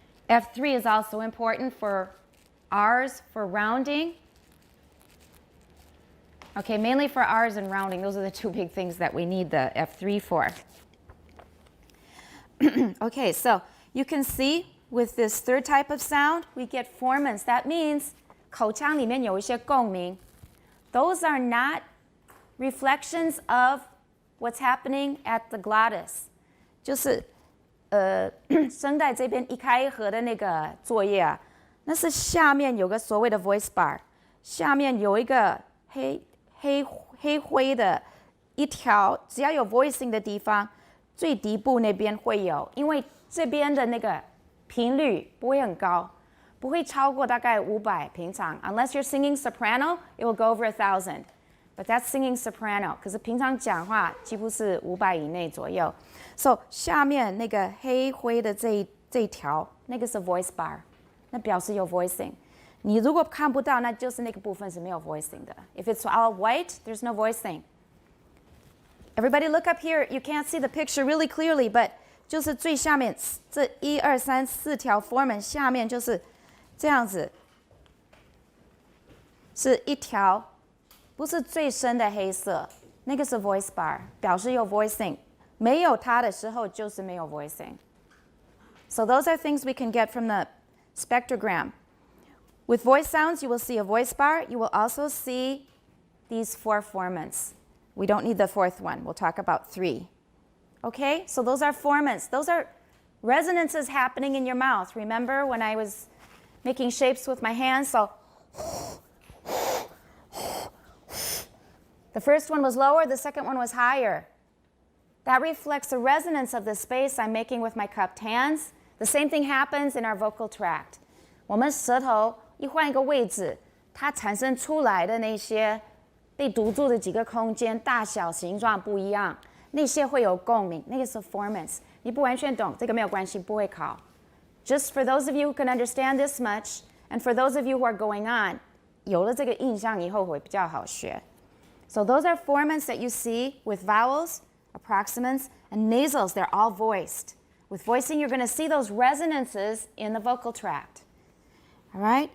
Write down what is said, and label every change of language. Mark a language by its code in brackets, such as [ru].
[en] F3 is also important for R's, for rounding. Okay, mainly for R's and rounding. Those are the 2 big things that we need the F3 for. Okay, so you can see with this third type of sound, we get formants. That means [zh] 口腔里面有一些共鸣. [en] Those are not reflections of what's happening at the glottis. [zh] 就是声带这边一开一合的那个作业啊，那是下面有个所谓的 voice bar， 下面有一个黑灰的一条，只要有 voicing 的地方，最底部那边会有，因为这边的那个频率不会很高。不会超过大概500平常 [en] Unless you're singing soprano, it will go over 1,000. But that's singing soprano. [zh] 可是平常讲话几乎是500以内左右。So 下面那个黑灰的这一条，那个是 voice bar， 那表示有 voicing。你如果看不到，那就是那个部分是没有 voicing 的。 [en] If it's all white, there's no voicing. Everybody look up here. You can't see the picture really clearly, but [zh] 就是最下面这1、2、3、4条 formant 下面就是这样子，是一条，不是最深的黑色，那个是 voice bar， 表示有 voicing， 没有它的时候就是没有 voicing。 [en] So those are things we can get from the spectrogram. With voice sounds, you will see a voice bar. You will also see these 4 formants. We don't need the 4th one. We'll talk about 3. Okay, so those are formants. Those are resonances happening in your mouth. Remember when I was making shapes with my hands? So the first one was lower, the second one was higher. That reflects the resonance of the space I'm making with my cupped hands. The same thing happens in our vocal tract. [zh] 我们舌头一换一个位置，它产生出来的那些被堵住的几个空间，大小形状不一样，那些会有共鸣，那个是 formants。你不完全懂，这个没有关系，不会考。 [en] Just for those of you who can understand this much, and for those of you who are going on, [zh] 有了这个印象以后会比较好学。 [en] So those are formants that you see with vowels, approximants, and nasals. They're all voiced. With voicing, you're going to see those resonances in the vocal tract. All right?